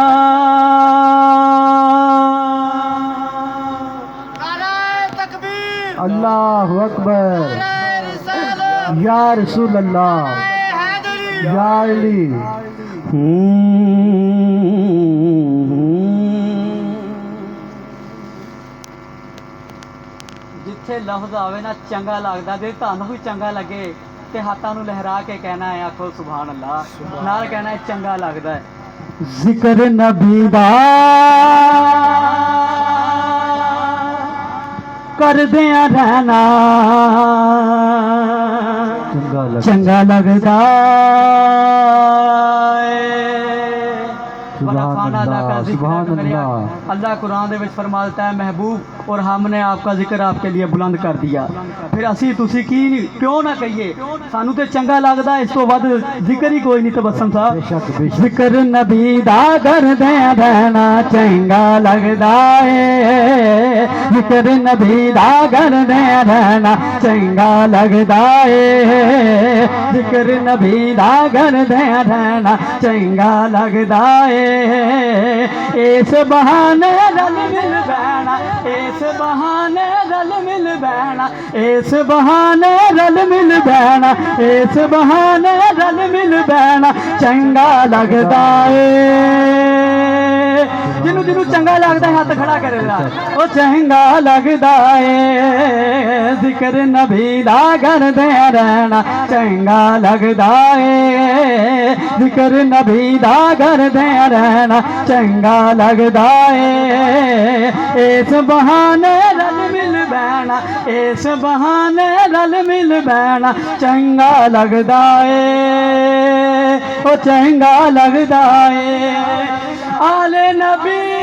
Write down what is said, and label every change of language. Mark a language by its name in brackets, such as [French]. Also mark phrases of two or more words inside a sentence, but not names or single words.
[Arabic] اللہ اکبر یا رسول اللہ یا علی [Punjabi] جتھے لفظ آوے نا چنگا لگدا تے تانوں بھی چنگا لگے تے ہاتھاں نوں لہرا کے کہنا ہے آکھو [Arabic] سبحان اللہ [Punjabi] نال کہنا ہے چنگا لگدا ہے ذکر نبی دا کردیاں رہنا چنگا لگدا [Arabic] سبحان اللہ [Punjabi] اللہ قرآن دے وچ فرما دیتا ہے محبوب [Urdu] اور ہم نے آپ کا ذکر آپ کے لیے بلند کر دیا [Punjabi] پھر اسی تسی کی کیوں نہ کہیے سانو تے چنگا لگدا اس تو ود ذکر ہی کوئی نہیں تبسم صاحب ذکر نبی دا کردے رہنا چنگا لگدا ہے ذکر نبی دا کردے رہنا چنگا لگدا ہے ذکر نبی دا کردے رہنا چنگا لگدا ہے اس بہانے رل مل بہنا اس بہانے رل مل بہنا اس بہانے رل مل بہنا اس بہانے رل مل بہنا چنگا لگدا ہے جنوں جنوں چنگا لگدا ہے ہاتھ کھڑا کرے گا او چنگا لگدا ہے ذکر نبی دا کردے رہنا چنگا لگدا ہے ذکر نبی دا کردے رہنا چنگا لگدا ہے اس بہانے رل مل بہنا اس بہانے رل مل بہنا چنگا لگدا ہے او چنگا لگدا ہے آل نبی